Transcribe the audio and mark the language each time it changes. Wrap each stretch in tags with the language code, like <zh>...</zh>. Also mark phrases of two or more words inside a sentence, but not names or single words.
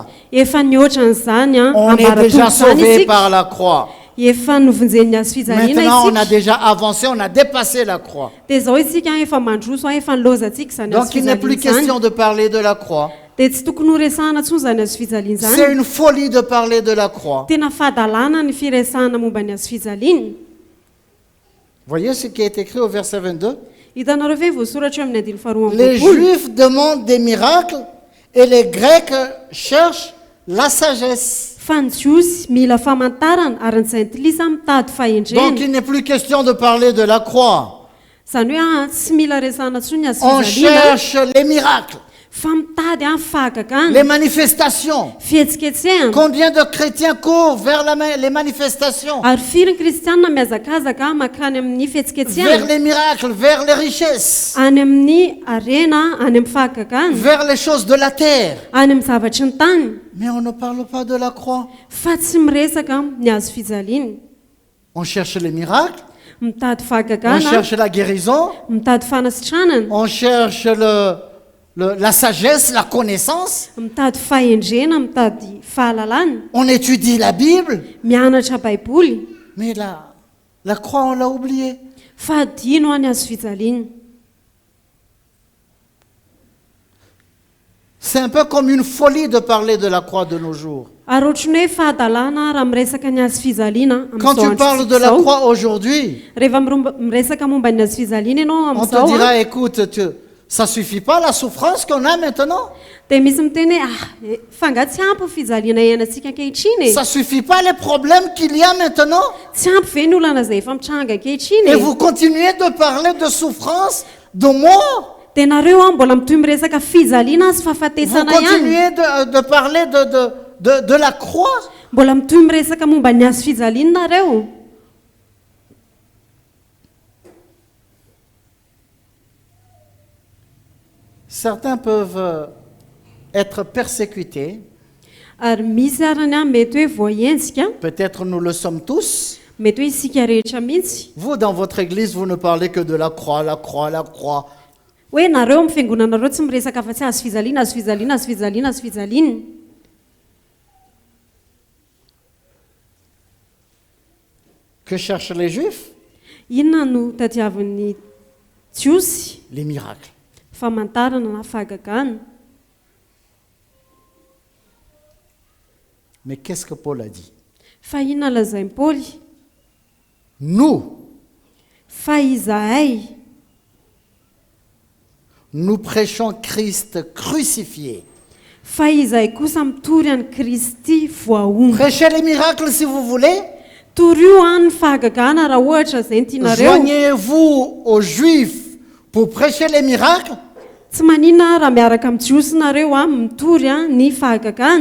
<mg>efa nihoatran'izany</mg> <fr>On est déjà</fr> <mg>ambaraton'izany</mg> <fr>sauvé</fr> <mg>isika</mg> <fr>par la croix.</fr> <mg>efa novonjeny ny azo fijaliana</mg> <fr>Maintenant, on a</fr> <mg>isika</mg> <fr>déjà avancé, on a dépassé la croix.</fr> <mg>dia zao isika efa mandroso efa nilozatsika zany azo</mg> <fr>Donc, il n'est plus</fr> <mg>fijaliana zany</mg> <fr>question de parler de la croix.</fr> <mg>dia tsy tokony horesahana ntsony zany azo fijaliana</mg> <fr>C'est</fr> <mg>zany</mg> <fr>une folie de parler de la croix.</fr> <mg>tena fahadalana ny firesahana momba ny azo fijaliana.</mg> <fr>Voyez ce qui est écrit au verset 22.</fr> <mg>hitanareo ve voasoratra eo amin'ny andiny faharoa</mg> <fr>Les</fr> <mg>ambinifolo</mg> <fr>Juifs demandent des miracles et les Grecs cherchent la sagesse.</fr> <mg>fa ny jiosy mila famantarana ary ny jaintilisa mitady</mg> <fr>Donc,</fr> <mg>fahendrena</mg> <fr>il n'est plus question de parler de la croix.</fr> <mg>zany hoe tsy mila resahana ntsony ny azo</mg> <fr>On</fr> <mg>fijaliana</mg> <fr>cherche les miracles,</fr> <mg>fa mitady</mg> <fr>les</fr> <mg>fahagagana</mg> <fr>manifestations.</fr> <mg>fihetsiketsehana</mg> <fr>Combien de chrétiens courent vers les manifestations,</fr> <mg>ary firy ny kristianina miazakazaka mankany amin'ny</mg> <fr>vers</fr> <mg>fihetsiketsehana</mg> <fr>les miracles, vers les richesses,</fr> <mg>any amin'ny arena any amin'ny fahagagana</mg> <fr>vers les choses de la terre.</fr> <mg>any amin'ny zavatry ny tany</mg> <fr>Mais on ne parle pas de la croix.</fr> <mg>fa tsy miresaka ny azo fijaliana</mg> <fr>On cherche les miracles,</fr> <mg>mitady</mg> <fr>on</fr> <mg>fahagagana</mg> <fr>cherche la guérison,</fr> <mg>mitady fanasitranana</mg> <fr>on cherche la sagesse, la connaissance,</fr> <mg>mitady fahendrena mitady fahalalana</mg> <fr>on étudie la Bible,</fr> <mg>mianatra baiboly</mg> <fr>mais la croix, on l'a oubliée.</fr> <mg>fa adino any azo fijaliana.</mg> <fr>C'est un peu comme une folie de parler de la croix de nos jours.</fr> <mg>ary ohatrany hoe fahadalana raha miresaka ny azo fijaliana</mg> <fr>Quand tu parles de la croix aujourd'hui,</fr> <mg>rehefa miresaka momba ny azo fijaliana ianao</mg> <fr>on te</fr> <mg>amin'izao</mg> <fr>dira, écoute, ça suffit pas la souffrance qu'on a maintenant.</fr> <mg>dia misy miteny hoe fa nga tsy ampy fijaliana ianantsika ankehitriny</mg> <fr>Ça suffit pas les problèmes qu'il y a maintenant.</fr> <mg>tsy ampy ve ny olana izay efa mitranga ankehitriny</mg> <fr>Et vous continuez de parler de souffrance, de mort.</fr> <mg>dia nareo mbola mitoy miresaka fijaliana sy</mg> <fr>Vous</fr> <mg>fahafatesana ihany</mg> <fr>continuez de parler de la croix.</fr> <mg>mbola mitoy miresaka momba ny azo fijaliana nareo.</mg> <fr>Certains peuvent être persécutés.</fr> <mg>ary misy arany mety hoe voahentsika</mg> <fr>Peut-être nous le sommes tous.</fr> <mg>mety hoe isika rehetra mihitsy</mg> <fr>Vous, dans votre église, vous ne parlez que de la croix, la croix, la croix.</fr> <mg>hoe nareo amin'ny fiangonanareo tsy miresaka fa tsy azo fijaliana azo fijaliana azo fijaliana azo fijaliana.</mg> <fr>Que cherchent les Juifs?</fr> <mg>Inona no tadiavin'ny jiosy?</mg> <fr>Les miracles.</fr> <mg>famantarana na fahagagana.</mg> <fr>Mais qu'est-ce que Paul a dit?</fr> <mg>Fa inona lazainy Paoly?</mg> <fr>Nous,</fr> <mg>Fa izahay</mg> <fr>nous prêchons Christ crucifié.</fr> <mg>fa izahay kosa mitory any Kristy voaomby.</mg> <fr>Prêchez les miracles si vous voulez.</fr> <mg>Toryo any ny fahagagana raha ohatra zay ny tianareo.</mg> <fr>Joignez-vous aux Juifs pour prêcher les miracles.</fr> <mg>Tsy maninona raha miaraka amin'ny jiosy nareo mitory ny fahagagana.</mg>